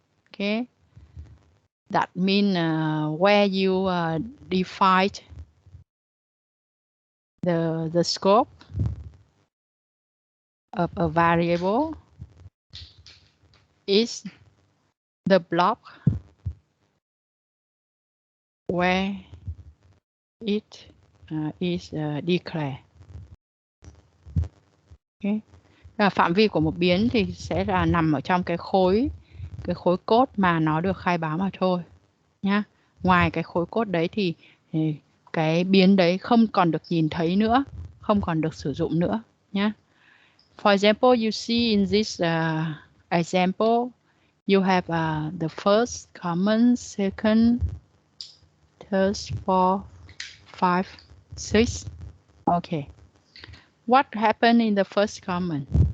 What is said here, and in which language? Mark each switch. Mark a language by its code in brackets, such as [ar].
[en] Okay, that means where you define the scope of a variable is the block where it is declared. [vi] Okay. Phạm vi của một biến thì sẽ là nằm ở trong cái khối cái khối code mà nó được khai báo mà thôi nhá. Ngoài cái khối code đấy thì cái biến đấy không còn được nhìn thấy nữa, không còn được sử dụng nữa nhá. [en] For example, you see in this example, you have the first common, second, third, fourth, five, six. Okay. What happened in the first common?